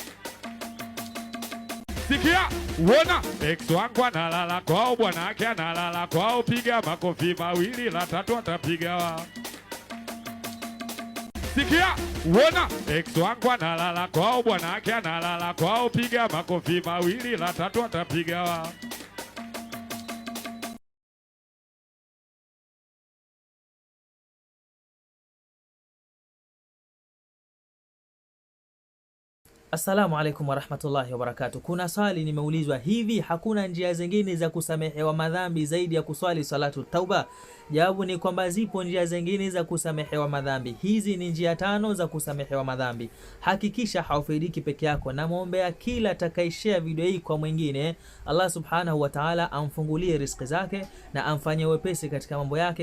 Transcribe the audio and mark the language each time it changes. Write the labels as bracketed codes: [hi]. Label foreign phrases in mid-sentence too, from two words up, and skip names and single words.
[sw] Sikia, uona, ex wangu analala kwao, bwanake analala kwao, piga makofi mawili, la tatu atapiga wa. Sikia, uona, ex wangu analala kwao, bwanake analala kwao, piga makofi mawili, la tatu atapiga wa. [ar] السلام عليكم ورحمة الله وبركاته. [sw] Kuna swali nimeulizwa, hivi hakuna njia zingine za kusamehewa madhambi zaidi ya kuswali salatu tauba? Jawabu ni kwamba zipo njia zingine za kusamehewa madhambi. Hizi ni njia 5 za kusamehewa madhambi. Hakikisha haufaidiki peke yako, na muombea kila atakayeshare video hii kwa mwingine, Allah [ar] سبحانه وتعالى [sw] amfungulie riziki zake na amfanye wepesi katika mambo yake.